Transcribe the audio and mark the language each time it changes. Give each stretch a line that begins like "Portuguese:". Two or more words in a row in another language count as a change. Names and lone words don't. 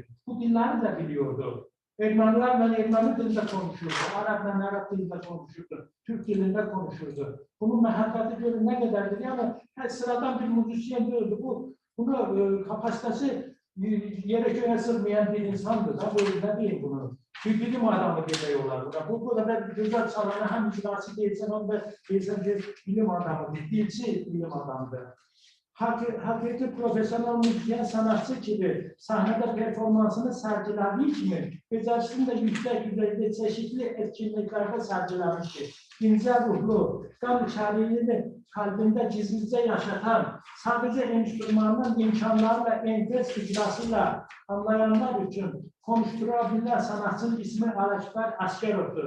Turkish: Bu dilleri de biliyordu. Ermenilerle Ermeni dilinde konuşurdu, Arapla Arap dilinde konuşurdu, Türk dilinde konuşurdu. Bunun mehabbeti görün ne kadardır? Yani sıradan bir müzisyen değildi. Bunu kapasitesi yere göre sığmayan bir insandı. Da böyle değil bunu. bilim adamı
Azerbaijani: demək olar buna. Bu qədər gözəl çalanı həm icraçı deyilsən, həm də deyilsən ki, bilim adamıdır, dilçi bilim adamıdır.
Turkish: Hakiki profesyonel müzisyen sanatçı gibi sahnede performansını sergilendiği
Azerbaijani: kimi becərisini də
Turkish: yüksək düzeyde çeşitli etkinliklerde sergilenmiştir. İnce ruhlu, qan içeriğini kalbinde gizlice yaşatan, sadece enstrümanın imkanlarıyla enfes icrasıyla anlayanlar için konuşturabilen sanatçının ismi Ələkbər Əsgərovdur.